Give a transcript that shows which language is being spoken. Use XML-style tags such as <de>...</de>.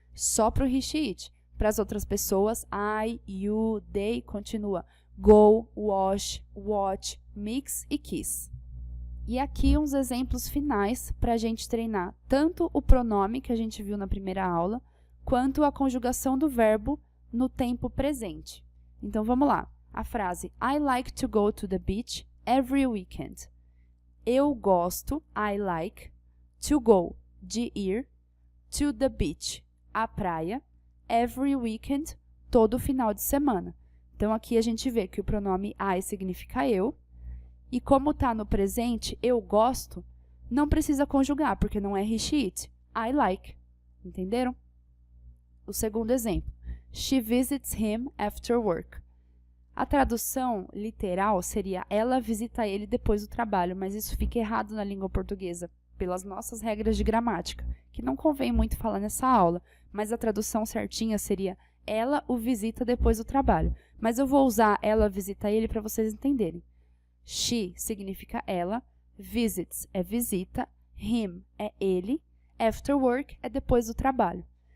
<pt>Só para o he, she, it. Para as outras pessoas, I, you, they, continua go, wash, watch, mix e kiss. E aqui uns exemplos finais para a gente treinar tanto o pronome que a gente viu na primeira aula, quanto a conjugação do verbo no tempo presente. Então, vamos lá. A frase</pt> <en>I like to go to the beach every weekend.</en> <pt>Eu gosto,</pt> <en>I like, to go,</en> <pt>de ir,</pt> <en>to the beach,</en> <pt>a praia,</pt> <en>every weekend,</en> <pt>todo final de semana. Então, aqui a gente vê que o pronome I significa eu, e como está no presente, eu gosto, não precisa conjugar, porque não é he, she, it.</pt> <en>I like.</en> <pt>Entenderam? O segundo exemplo.</pt> <en>She visits him after work.</en> <pt>A tradução literal seria ela visita ele depois do trabalho, mas isso fica errado na língua portuguesa, pelas nossas regras de gramática, que não convém muito falar nessa aula, mas a tradução certinha seria ela o visita depois do trabalho. Mas eu vou usar ela visita ele para vocês entenderem. She significa ela, visits é visita, him é ele, after work é depois do trabalho.</pt>